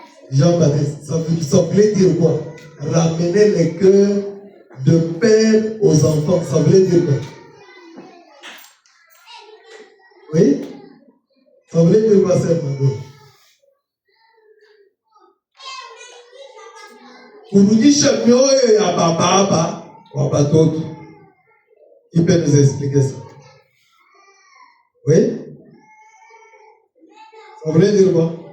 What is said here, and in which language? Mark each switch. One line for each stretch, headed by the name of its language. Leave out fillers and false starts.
French: Jean-Baptiste. Ça voulait dire quoi? Ramener le cœur de père aux enfants. Ça voulait dire quoi? Oui? Ça voulait dire quoi, c'est Mando?
Swahili: Kurudisha mioyo ya baba wa batoto.
French: Qui peut nous expliquer ça? Oui? Ça voulait dire quoi?